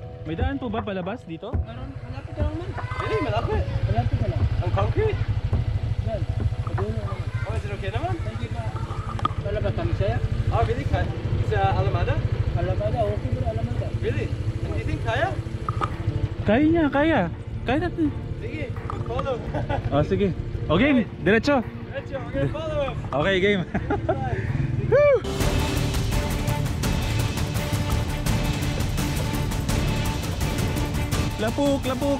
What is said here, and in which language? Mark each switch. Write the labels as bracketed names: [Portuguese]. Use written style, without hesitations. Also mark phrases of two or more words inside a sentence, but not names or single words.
[Filipino] May daan po ba palabas dito? Meron, malapit ka lang man. Really? Malapit? Malapit ka lang. [English] On concrete? [Filipino] Yan. Padulo naman. [English] Oh, is it okay naman? Thank you [Filipino] pa. Palabas kami saya. [English] Oh, really? It's Alamada? [Filipino] Alamada, okay ba Alamada? [English] Really? And do you think kaya? [Filipino] Kaya niya, kaya. Kaya natin. Sige, [English] we'll follow. [Filipino] Oh, sige. O game, diretso. [English] Retro, we're gonna follow him. [Filipino] Okay, game. Lapuk, lapuk.